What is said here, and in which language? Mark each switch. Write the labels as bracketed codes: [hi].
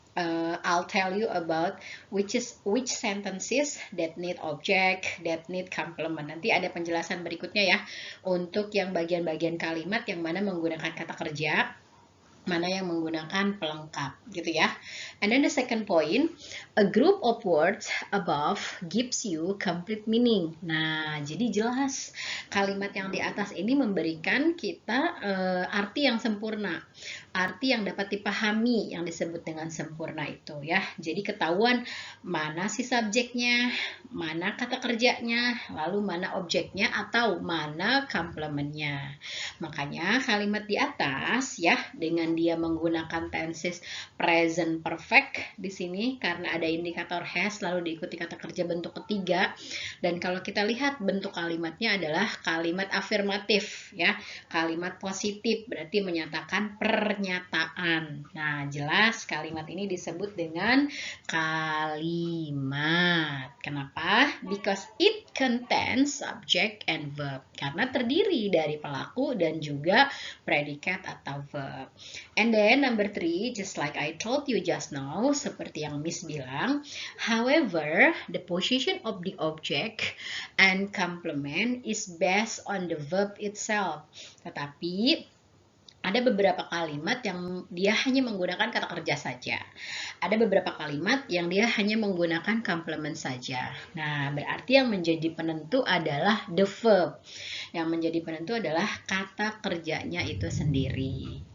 [en] I'll tell you about which sentences that need object, that need complement. [id] Nanti ada penjelasan berikutnya ya untuk yang bagian-bagian kalimat yang mana menggunakan kata kerja, mana yang menggunakan pelengkap gitu ya. [en] And then the second point, a group of words above gives you complete meaning. [id] Nah, jadi jelas kalimat yang di atas ini memberikan kita arti yang sempurna, arti yang dapat dipahami yang disebut dengan sempurna itu ya. Jadi ketahuan mana si subjeknya, mana kata kerjanya, lalu mana objeknya atau mana komplemennya. Makanya kalimat di atas ya dengan dia menggunakan tenses present perfect di sini karena ada indikator has lalu diikuti kata kerja bentuk ketiga, dan kalau kita lihat bentuk kalimatnya adalah kalimat afirmatif ya, kalimat positif berarti menyatakan pernyataan. Nah, jelas kalimat ini disebut dengan kalimat. Kenapa? [en] Because it contains subject and verb. [id] Karena terdiri dari pelaku dan juga predikat atau verb. [en] And then number 3, just like I told you just now, [id] seperti yang Miss bilang, [en] however, the position of the object and complement is based on the verb itself. [id] Tetapi ada beberapa kalimat yang dia hanya menggunakan kata kerja saja. Ada beberapa kalimat yang dia hanya menggunakan complement saja. Nah, berarti yang menjadi penentu adalah the verb. Yang menjadi penentu adalah kata kerjanya itu sendiri.